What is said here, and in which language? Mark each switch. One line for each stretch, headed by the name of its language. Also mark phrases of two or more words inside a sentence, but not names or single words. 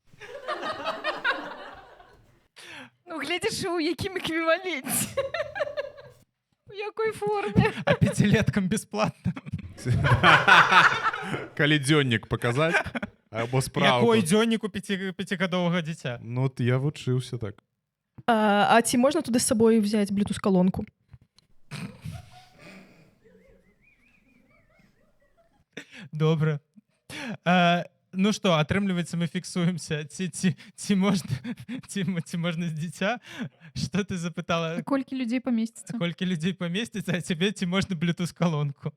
Belarusian: Ну, глядзіш, у якім эквіваленце. У якой форме? А 5-леткам бесплатна? Калі дзённік паказаць? Або справку? Якой дзённік у 5-гадовага дзіця? Ну, от я вучыўся так.
Ukrainian: А ці можна туди з собою взяти Bluetooth-колонку?
Belarusian: Добра. Ну што, атрымліваецца, мы фіксуемся. Ці можна з дзіця? Што ты запытала? Колькі людзей памесціцца? Колькі людзей памесціцца, а цябе ці можна Bluetooth-колонку?